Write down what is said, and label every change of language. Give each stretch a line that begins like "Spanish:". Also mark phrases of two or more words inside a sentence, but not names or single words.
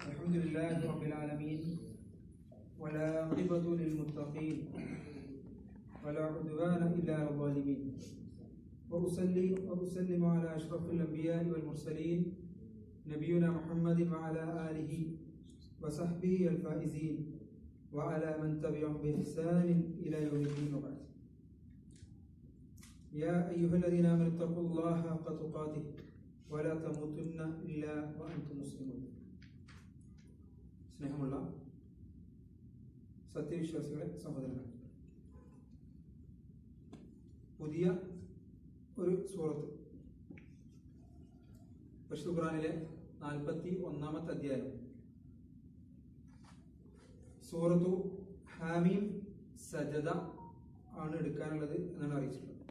Arabic: الحمد لله رب العالمين ولا عقبة للمتقين ولا عدوان إلا على الظالمين وأصلي وأسلم على أشرف الأنبياء والمرسلين نبينا محمد وعلى آله وصحبه الفائزين وعلى من تبعهم بإحسان إلى يوم الدين وبعد. يا أيها الذين آمنوا اتقوا الله حق تقاته ولا تموتن إلا وأنتم مسلمون.
Malayalam: സ്നേഹമുള്ള സത്യവിശ്വാസികളെ, സഹോദരങ്ങളെ, പുതിയ ഒരു സൂറത്ത് പരിശുദ്ധ ഖുർആനിലെ 41-ാമത്തെ അധ്യായം സൂറത്തു ഹാമീം സജദ ആണ് എടുക്കാനുള്ളത് എന്നാണ് അറിയിച്ചിട്ടുള്ളത്.